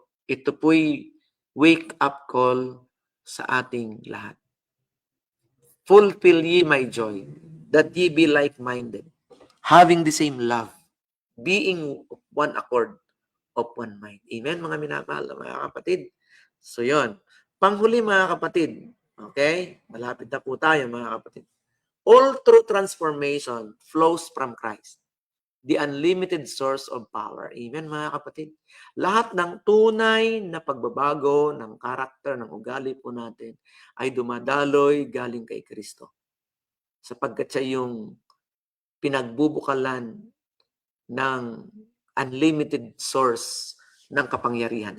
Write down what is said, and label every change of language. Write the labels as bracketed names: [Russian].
[Filipino] Ito po'y wake-up call sa ating lahat. [English] Fulfill ye my joy, that ye be like-minded, having the same love, being of one accord, of one mind. [Filipino] Amen, mga minamahal na mga kapatid. So, yon. Panghuli, mga kapatid. Okay? Malapit na po tayo, mga kapatid. [English] All true transformation flows from Christ, the unlimited source of power. [Filipino] Amen, mga kapatid. Lahat ng tunay na pagbabago ng karakter, ng ugali po natin ay dumadaloy galing kay Kristo. Sapagkat siya yung pinagbubukalan ng unlimited source ng kapangyarihan.